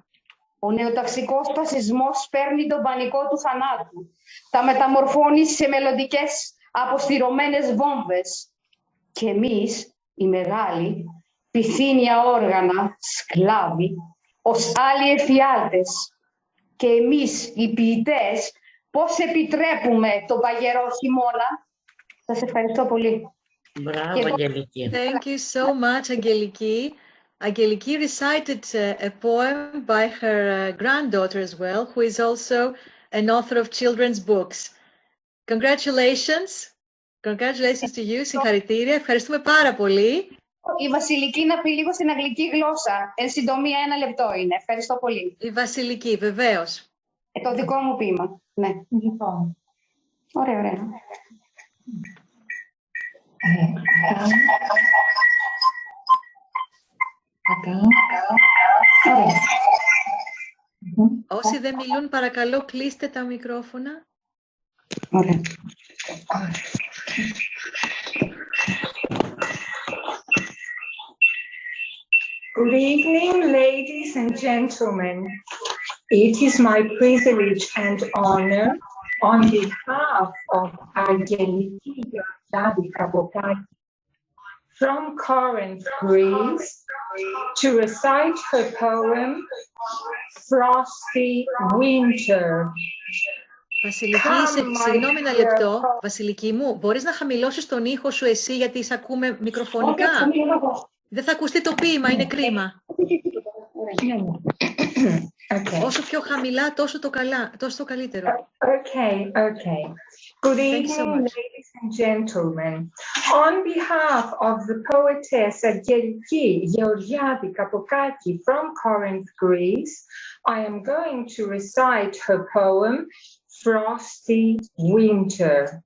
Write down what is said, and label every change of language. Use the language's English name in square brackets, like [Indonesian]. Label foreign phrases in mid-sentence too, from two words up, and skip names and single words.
[Greek] Ο νεοταξικός φασισμός παίρνει τον πανικό του θανάτου, τα μεταμορφώνει σε μελλοντικές αποστηρωμένες βόμβες. Και εμείς, οι μεγάλοι, πυθύνια όργανα, σκλάβοι, ως άλλοι εφιάλτες. Και εμείς, οι ποιητές, πώς επιτρέπουμε τον παγερό χειμώνα. Σας ευχαριστώ πολύ. [English] Bravo, Angeliki. Thank you so much, Angeliki. Angeliki recited a poem by her granddaughter as well, who is also an author of children's books. Congratulations. Congratulations to you. [Greek] Συγχαρητήρια. Ευχαριστούμε πάρα πολύ. η Βασιλική να πει λίγο στην αγγλική γλώσσα. Εν συντομία 1 λεπτό είναι. Ευχαριστώ πολύ. Η Βασιλική, βεβαίως. Το δικό μου ποίημα. Ναι. Ωραία, ωραία. Όσοι δεν μιλούν, παρακαλώ κλείστε τα μικρόφωνα. Ωραία. [English] Good evening, ladies and gentlemen. It is my privilege and honor on behalf of Irene Doura-Kavadia from Corinth, Greece, to recite her poem, Frosty Winter. [Greek] Βασιλική, συγγνώμη ένα λεπτό. Βασιλική μου, μπορείς να χαμηλώσεις τον ήχο σου εσύ, γιατί σε ακούμε μικροφωνικά. Δεν θα ακουστεί το ποίημα, είναι κρίμα. [English] Okay. [Greek] Όσο πιο χαμηλά, τόσο το καλύτερο. [English] Okay. Good evening, ladies and gentlemen. On behalf of the poetess Angeliki Georgiadi-Kapokaki from Corinth, Greece, I am going to recite her poem, Frosty Winter.